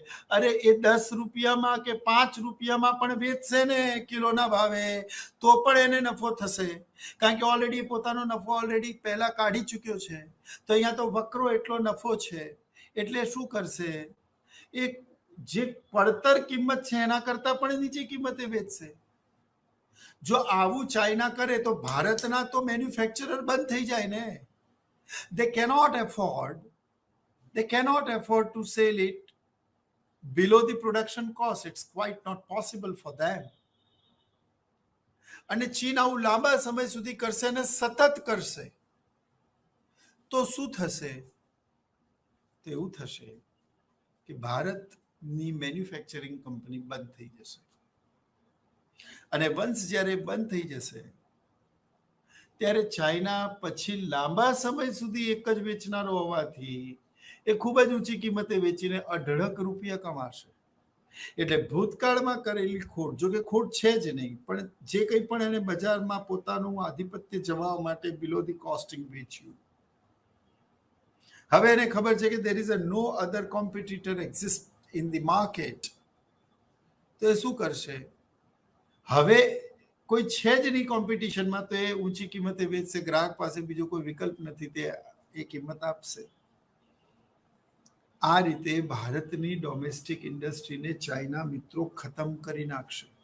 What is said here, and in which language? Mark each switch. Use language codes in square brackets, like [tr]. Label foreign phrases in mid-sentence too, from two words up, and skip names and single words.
[gu] અરે એ 10 રૂપિયામાં કે 5 રૂપિયામાં પણ વેચશે ને કિલોના ભાવે, તો પણ એને નફો થશે, કારણ કે ઓલરેડી પોતાનો નફો ઓલરેડી પહેલા કાઢી ચૂક્યો છે. તો અહીંયા તો વકરો એટલો નફો છે. એટલે શું કરશે? એ જે પડતર કિંમત છે એના કરતા પણ નીચી કિંમતે વેચશે. જો આવું ચાઇના કરે તો ભારતના તો મેન્યુફેક્ચરર બંધ થઈ જાય ને. [en] They cannot afford to sell it below the production cost. It's quite not possible for them. [gu] અને ચીન આવું લાંબા સમય સુધી કરશે અને સતત કરશે તો શું થશે? તો એવું થશે કે ભારતની મેન્યુફેક્ચરિંગ કંપની બંધ થઈ જશે. અને વંશ જ્યારે બંધ થઈ જશે ત્યારે ચાઇના પછી લાંબા સમય સુધી એક જ વેચનારો હોવાથી એ ખૂબ જ ઊંચી કિંમતે વેચીને અઢળક રૂપિયા કમાશે. એટલે ભૂતકાળમાં કરેલી ખોટ, જો કે ખોટ છે જ નહીં, પણ જે કંઈ પણ એને બજારમાં પોતાનું આધિપત્ય જમાવવા માટે [en] below the costing [gu] વેચ્યું, હવે એને ખબર છે કે [en] there is a no other competitor exist in the market. [gu] તો એ શું કરશે? હવે કોઈ છે જ નહીં કોમ્પિટિશનમાં, તો એ ઊંચી કિંમતે વેચશે. ગ્રાહક પાસે બીજો કોઈ વિકલ્પ નથી, તે એ કિંમત આપશે. આ રીતે ભારતની ડોમેસ્ટિક ઇન્ડસ્ટ્રીને ચાઇના મિત્રો ખતમ કરી નાખશે.